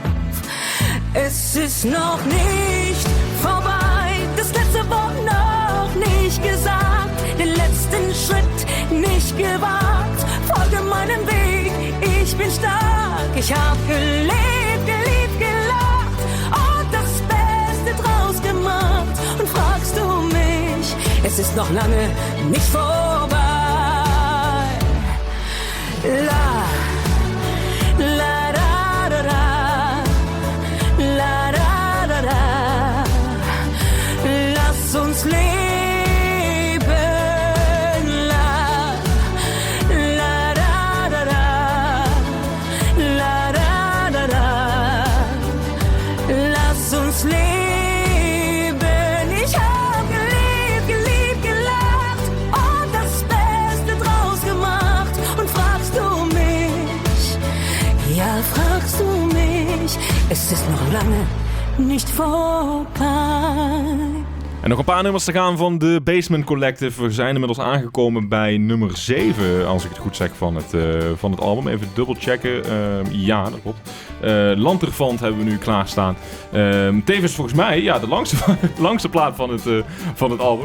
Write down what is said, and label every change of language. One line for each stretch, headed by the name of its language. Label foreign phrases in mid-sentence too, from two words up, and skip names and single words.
German: Es ist noch nicht vorbei, das letzte Wort noch nicht gesagt, den letzten Schritt nicht gewagt. Folge meinem Weg, ich bin stark, ich hab gelebt, geliebt, gelacht und das Beste draus gemacht. Und fragst du mich, es ist noch lange nicht vorbei. La, la, da, da, da. La, da, da, da. Lass uns leben. La, la, da, da, da. La, da, da, da. Lass uns leben. Ich hab gelebt, geliebt, gelacht und das Beste draus gemacht. Und fragst du mich, ja, fragst du mich, es ist
Dutch: nog lange niet voorbij. En nog een paar nummers te gaan van de Basement Collective. We zijn inmiddels aangekomen bij nummer 7, als ik het goed zeg, van het album. Even dubbelchecken. Ja, dat klopt. Lanterfant hebben we nu klaarstaan. Tevens volgens mij de langste plaat van het album.